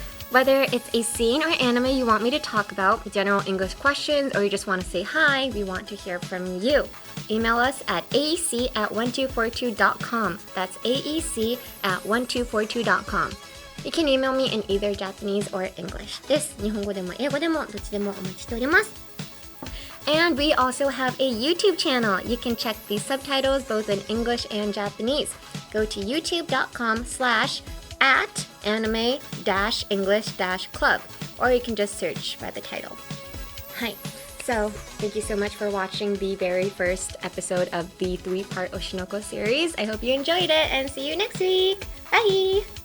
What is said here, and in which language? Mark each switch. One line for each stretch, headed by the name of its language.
English: Whether it's a scene or anime you want me to talk about, general English questions, or you just want to say hi, we want to hear from you. Email us at aec@1242.com. That's aec@1242.com. You can email me in either Japanese or English.
Japanese: です。日本語でも英語でもどっちでもお待ちしております。
English: And we also have a YouTube channel. You can check the subtitles both in English and Japanese. Go to youtube.com/anime-english-club, or you can just search by the title. Hi. So, thank you so much for watching the very first episode of the 3-part Oshi No Ko series. I hope you enjoyed it, and see you next week. Bye!